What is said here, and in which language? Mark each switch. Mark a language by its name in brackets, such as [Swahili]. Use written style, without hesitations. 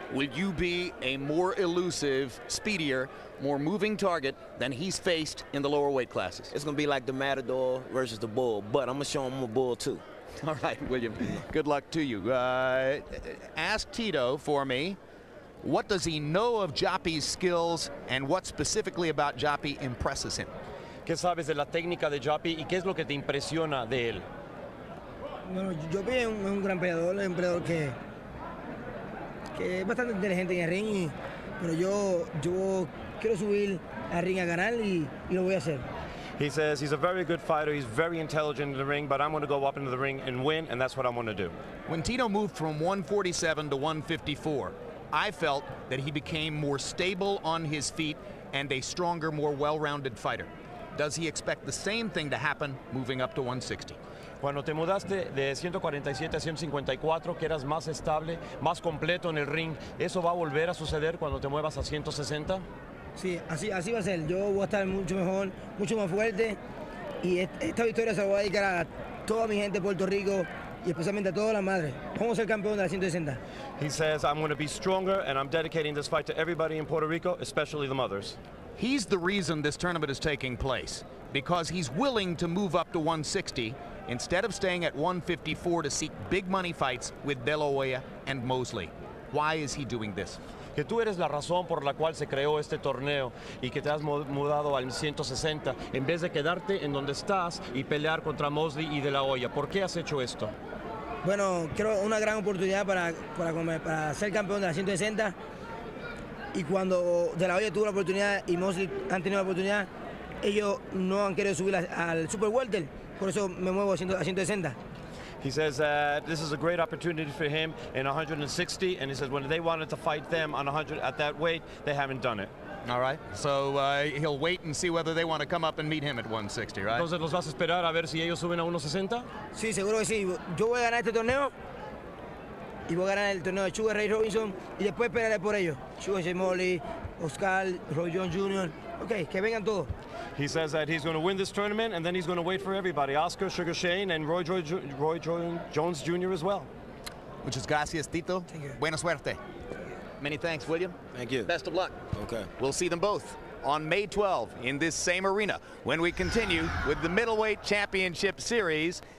[English] Will you be a more elusive, speedier, more moving target than he's faced in the lower weight classes? It's going to be like the Matador versus the Bull, but I'm going to show him I'm a bull, too. All right, William, good luck to you. Ask Tito for me, what does he know of Joppy's skills, and what specifically about Joppy impresses him? [Spanish] ¿Qué sabes de la técnica de Joppy y qué es lo que te impresiona de él? Bueno, Joppy es un gran peleador, es un peleador que es bastante inteligente en el ring, pero yo quiero subir al ring a ganar y lo voy a hacer. [English] He says he's a very good fighter, he's very intelligent in the ring, but I'm going to go up into the ring and win, and that's what I'm going to do. When Tito moved from 147 to 154, I felt that he became more stable on his feet and a stronger, more well-rounded fighter. Does he expect the same thing to happen moving up to 160? [Spanish] Cuando te mudaste de 147 a 154, que eras más estable, más completo en el ring, ¿eso va a volver a suceder cuando te muevas a 160? Sí, así va a ser. Yo voy a estar mucho mejor, mucho más fuerte, y esta victoria se la voy a dedicar a toda mi gente de Puerto Rico y especialmente a todas las madres. Vamos a ser campeón de la 160. [English] He says, I'm going to be stronger, and I'm dedicating this fight to everybody in Puerto Rico, especially the mothers. He's the reason this tournament is taking place, because he's willing to move up to 160 instead of staying at 154 to seek big money fights with De La Hoya and Mosley. Why is he doing this? [Spanish] Que tú eres la razón por la cual se creó este torneo y que te has mudado al 160 en vez de quedarte en donde estás y pelear contra Mosley y De La Hoya. ¿Por qué has hecho esto? Bueno, quiero una gran oportunidad para ser campeón de la 160, y cuando De La Hoya tuvo la oportunidad y Mosley han tenido la oportunidad, ellos no han querido subir al Super Welter, por eso me muevo a 160. [English] He says that this is a great opportunity for him in 160, and he says when they wanted to fight them on 100 at that weight, they haven't done it. All right, so he'll wait and see whether they want to come up and meet him at 160, right? [Spanish] Entonces los vas a esperar a ver si ellos suben a 160. Sí, seguro que sí. Yo voy a ganar este torneo y voy a ganar el torneo de Sugar Ray Robinson y después esperaré por ellos. Sugar Ray Molly, Oscar, Roy Jones Jr. Ok, que vengan todos. [English] He says that he's going to win this tournament and then he's going to wait for everybody. Oscar, Sugar Shane, and Roy Jones Jr. as well. [Spanish] Muchas gracias, Tito. Buena suerte. [English] Many thanks, [Spanish] William. [English] Thank you. Best of luck. Okay. We'll see them both on May 12 in this same arena when we continue with the Middleweight Championship Series.